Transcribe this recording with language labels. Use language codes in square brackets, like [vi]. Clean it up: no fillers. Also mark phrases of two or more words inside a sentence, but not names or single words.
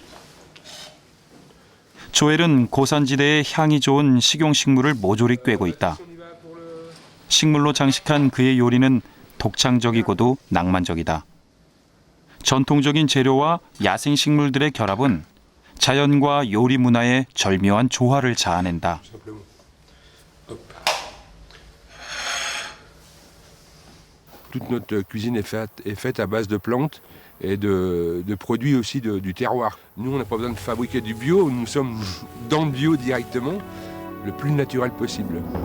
[ko] 조엘은 고산지대의 향이 좋은 식용식물을 모조리 꿰고 있다. 식물로 장식한 그의 요리는 독창적이고도 낭만적이다. 전통적인 재료와 야생식물들의 결합은 자연과 요리 문화의 절묘한 조화를 자아낸다. [fr] Toute notre cuisine est faite à base de plantes et de produits aussi du terroir. Nous, on n'a pas besoin de fabriquer du bio, nous sommes dans le bio directement, le plus naturel possible.